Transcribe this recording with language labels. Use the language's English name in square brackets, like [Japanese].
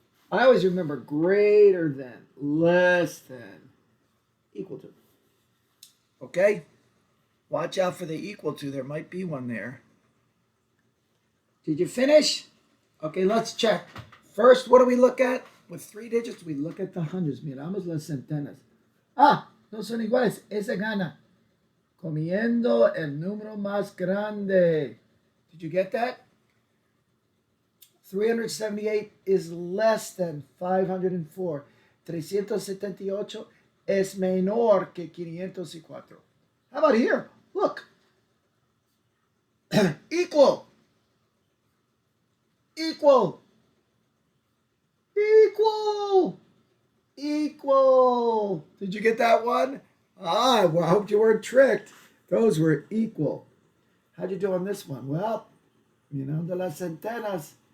[English] I always remember greater than, less than, equal to. Okay? Watch out for the equal to. There might be one there. Did you finish? Okay, let's check. First, what do we look at? With 3 digits, we look at the hundreds. [Spanish] Miramos las centenas. Ah, no son iguales. Esa gana. Comiendo el número más grande. [English] Did you get that? 378 is less than 504. 378 [Spanish] es menor que 504. [English] How about here? Look. Equal. Equal. Equal. Equal. Did you get that one? Ah, well, I hope you weren't tricked. Those were equal. How'd you do on this one? [Spanish] Well, mirando las centenas.